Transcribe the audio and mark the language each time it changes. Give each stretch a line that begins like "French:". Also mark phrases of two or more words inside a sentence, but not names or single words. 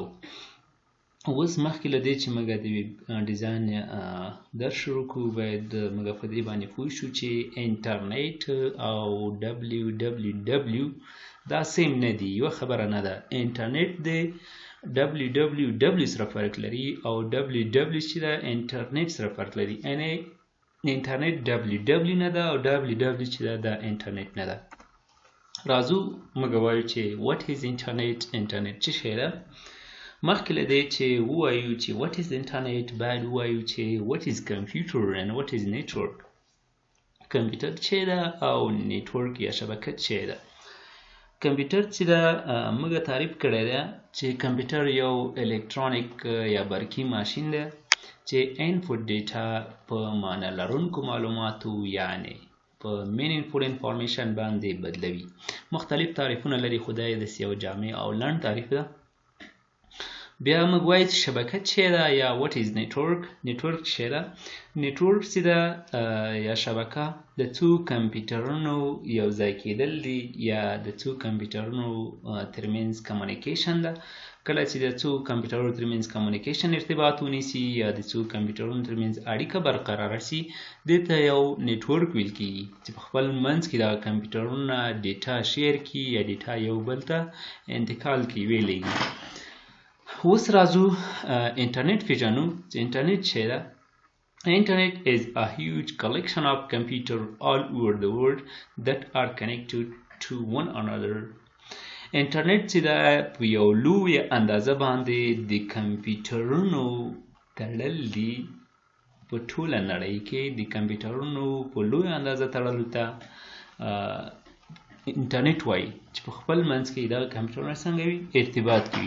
Pashto: اوس مخکې له دې چې موږ د ویب ډیزاین درس شروع کړو باید موږ په دې باندې پوه شو چې انټرنیټ او www دا سیم نه دي، یوه خبره نه ده. انټرنیټ دی www سره فرق لري او www چې ده انټرنیټ سره فرق لري، یعنې انټرنیټ www نه ده او www چې ده دا انټرنیټ نه ده.
English: راځو موږ وایو چې what is internet.
Pashto: انټرنیټ څه شی ده؟ مخکې له دې چې ووایو چې
English: what is internet
Pashto: باید ووایو چې
English: what is computer and what is network.
Pashto: کمپیوټر څه ده او نیټورک یا شبکه څه ده؟ کمپیوټر چې ده موږ تعریف کړی ده چې کمپیوټر یو الکترونیک یا برقي ماشین ده چې
English: input data
Pashto: په معنا لرونکو معلوماتو یعنې په
English: meaningful information
Pashto: باندې بدلوي. مختلف تعریفونه لري خو دا یې داسې یو جامع او لنډ تعریف ده. بیا موږ وایو چې شبکه څه ده یا
English: what is network.
Pashto: network څه ده؟ network چې ده یا شبکه د څو کمپیوټرونو یو ځای کېدل دي یا د څو کمپیوټرونو ترمنځ کمیونیکیشن ده. کله چې د څو کمپیوټرونو ترمنځ کمیونیکیشن ارتباط ونیسي یا د څو کمپیوټرونو ترمنځ اړیکه برقراره سي دې ته یو نیټورک ویل کېږي چې په خپل منځ کې دغه کمپیوټرونه
English: data share
Pashto: کړي یا ډیټا یو بل ته انتقال کړي ویلېږي. اوس راځو انټرنیټ پیژنو چې انټرنیټ څه ده.
English: Internet is a huge collection of computers all over the world that are connected to one another.
Pashto: انټرنیټ چې ده په یو لویه اندازه باندې د کمپیوټرونو تړل دي. په ټوله نړۍ کې د کمپیوټرونو په لویه اندازه تړلو ته انټرنیټ وایي چې په خپل منځ کې دغه کمپیوټرونه څنګه وي ارتباط کوي.